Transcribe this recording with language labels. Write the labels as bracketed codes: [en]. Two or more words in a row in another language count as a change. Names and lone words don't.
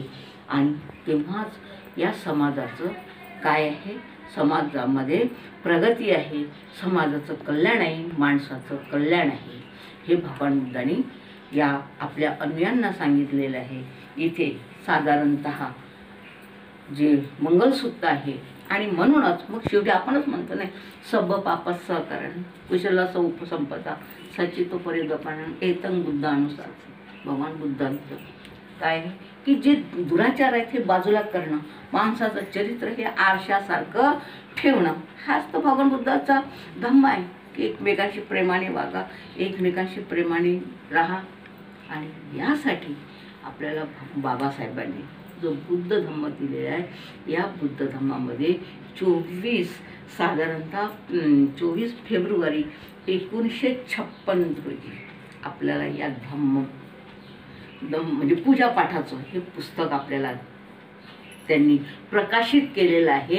[mr] आणि तेव्हाच या समाजाचं काय आहे, समाजामध्ये प्रगती आहे, समाजाचं कल्याण आहे, माणसाचं कल्याण आहे. हे भगवान बुद्धांनी या आपल्या अन्यांना सांगितलेलं आहे. इथे साधारणतः जे मंगलसूत्र आहे. आणि म्हणूनच मग शेवटी आपणच म्हणतो नाही, [pi] सब पापस सहकरण कुशला उपसंपदा सचितो परिगपण एतं बुद्धानुसार. [mr] भगवान बुद्धांचं काय आहे की जे दुराचार आहेत हे बाजूला करणं, माणसाचं चरित्र हे आरशासारखं ठेवणं, हाच तर भगवान बुद्धाचा धम्म आहे की एकमेकांशी प्रेमाने वागा, एकमेकांशी प्रेमाने राहा. आणि यासाठी आपल्याला बाबासाहेबांनी जो बुद्ध धम्म दिलेला आहे, या बुद्ध धम्मामध्ये 24 फेब्रुवारी 1956 रोजी आपल्याला या म्हणजे पूजापाठाचं हे पुस्तक आपल्याला त्यांनी प्रकाशित केलेलं आहे.